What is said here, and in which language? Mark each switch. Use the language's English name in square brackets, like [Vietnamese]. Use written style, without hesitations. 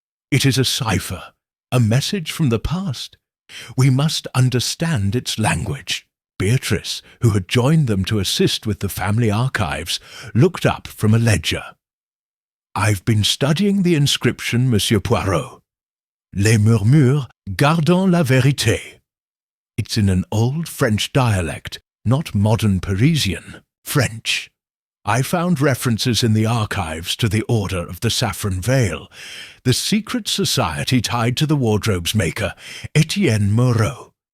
[English] It is a cipher, a message from the past. We must understand its language. Beatrice, who had joined them to assist with the family archives, looked up from a ledger. I've been studying the inscription, Monsieur Poirot. [French] Les murmures gardent la vérité. [English] It's in an old French dialect, not modern Parisian, French. I found references in the archives to the Order of the Saffron Veil, the secret society tied to the wardrobe's maker, Etienne Moreau.